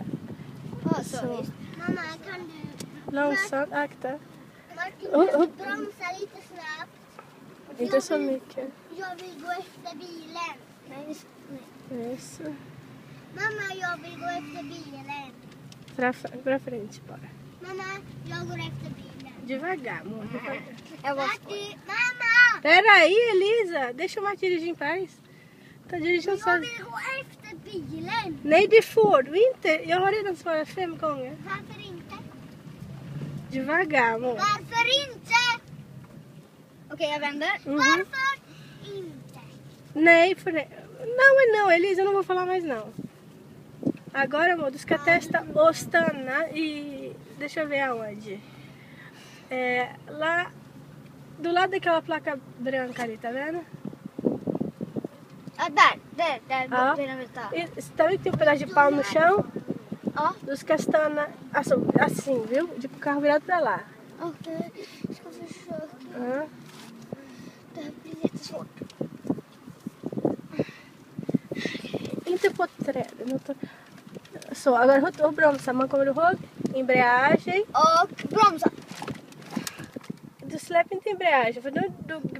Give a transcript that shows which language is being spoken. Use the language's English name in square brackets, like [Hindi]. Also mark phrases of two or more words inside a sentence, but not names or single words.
[Swedish] Ja, så. Mamma, kan du... Långsamt, akta. Martin, kan du bromsa lite snabbt? Inte så mycket. Jag vill gå efter bilen. Nej. Yes. Mamma, jag vill gå efter bilen. [Portuguese] Pra frente bara. [Swedish] Mamma, jag går efter bilen. [Portuguese] Devagar, amor. Devagar. [Swedish] Martin, mamma! [Portuguese] Peraí, Elisa. Deixa o Martin dirigir em paz. Tá dirigindo [Swedish] Jag [Portuguese] sozinho. [Swedish] vill gå efter bilen. Nej, det får du inte. Jag har redan svarat 5 gånger. Varför inte? Devagar, amor. Varför inte? Okej, jag vänder. Varför inte? Nej, för det. [Portuguese] Não, Elisa, eu não vou falar mais não. Agora, amor, [Swedish] du ska testa och stanna i... [Portuguese] Deixa eu ver aonde. Lá do lado daquela placa branca ali, tá vendo? [Swedish] Ja, där. Ja. [Portuguese] Tá vendo que tem um pedaço de pau no chão? [Swedish] Ja. Du ska stanna [Portuguese] assim, viu? De carro virado pra lá. [Swedish] Okej, jag ska försöka. Ja. Det här blir jättesvårt. Inte på träden. Så, agora och bromsa. Man kommer ihåg? Embreagem. Och bromsa. Du släpper inte embreagem för nu dog bilen.